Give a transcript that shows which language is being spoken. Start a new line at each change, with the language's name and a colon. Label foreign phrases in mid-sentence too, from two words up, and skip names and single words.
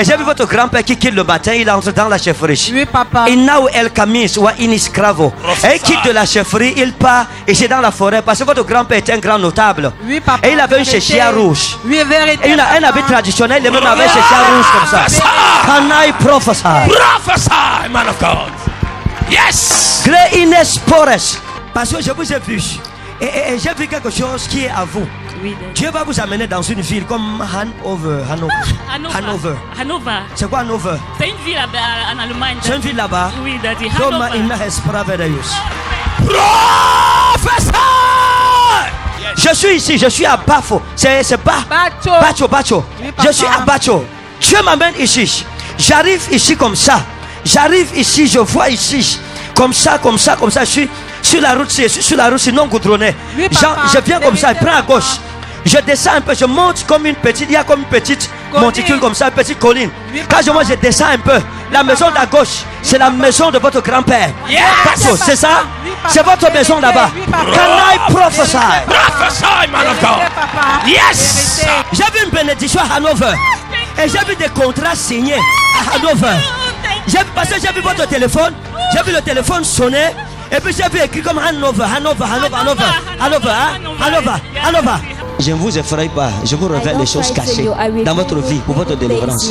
French: Et j'ai vu votre grand-père qui quitte le matin, il entre dans la chefferie. Oui, papa. Et now el camis ou in escravo. Et il quitte de la chefferie, il part et c'est dans la forêt parce que votre grand-père était un grand notable. Oui, papa. Et il avait une chéchia rouge. Oui, vérité. Et un habit traditionnel, il même avait une chéchia rouge comme ça.
English: Can I prophesy? Prophesy, man of God. Yes. Great Spores.
French: Parce que je vous ai vu. Et j'ai vu quelque chose qui est à vous. Oui, Dieu va vous amener dans une ville comme Hanover. C'est quoi Hanover? C'est une ville en Allemagne. C'est une ville là-bas. Oui, Daddy. Doma inna Hespravedayus.
English: Prophesy.
French: Je suis ici, je suis à Bafo. C'est Bacho. Oui, Je suis à Bacho. Dieu m'amène ici. J'arrive ici comme ça. J'arrive ici, je vois ici. Comme ça. Je suis sur la route, non goudronnée. Oui, Je viens comme ça, je prends à gauche. Je descends un peu, je monte comme une petite, il y a comme une petite monticule comme ça, une petite colline. Oui, quand je monte, je descends un peu. La maison d'à gauche, c'est la maison de votre grand-père.
English: Yes.
French: C'est ça? Oui, C'est votre maison là-bas. Oui, papa.
English: Can I prophesy? Prophesy, man of God. Yes.
French: J'ai vu une bénédiction à Hanover. Et j'ai vu des contrats signés à Hanover. Parce que j'ai vu votre téléphone. J'ai vu le téléphone sonner. Et puis j'ai vu écrit comme Hanover. Je ne vous effraie pas. Je vous révèle les choses cachées dans votre vie pour votre délivrance.